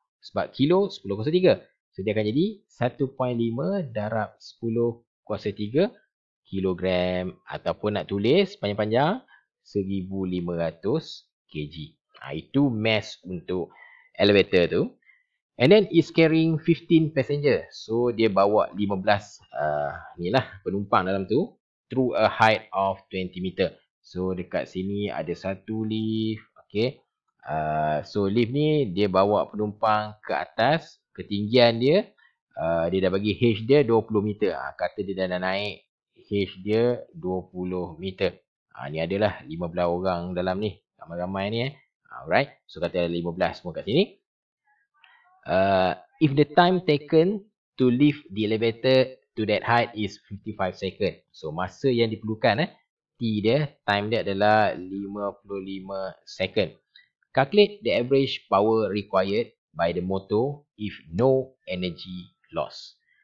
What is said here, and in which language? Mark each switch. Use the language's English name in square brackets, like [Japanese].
[Malay] Sebab kilo 10 kuasa 3. So dia akan jadi 1.5 darab 10 kuasa 3 kilogram. Ataupun nak tulis panjang-panjang 1500 kg. Itu mass untuk elevator tu. [English] And then it's carrying 15 passenger. [Malay] So dia bawa 15 ni lah penumpang dalam tu [English] through a height of 20 meter. [Malay] So dekat sini ada satu lift. Okay. So lift ni dia bawa penumpang ke atas. Ketinggian dia dia dah bagi H dia 20 meter. Kata dia dah naik H dia 20 meter. Ni adalah 15 orang dalam ni. Ramai-ramai ni Alright. So kata ada 15 semua kat sini. [English] If the time taken to lift the elevator to that height is 55 second. [Malay] So masa yang diperlukan T dia, time dia adalah 55 second. [English] Calculate the average power required by the motor if no energy loss.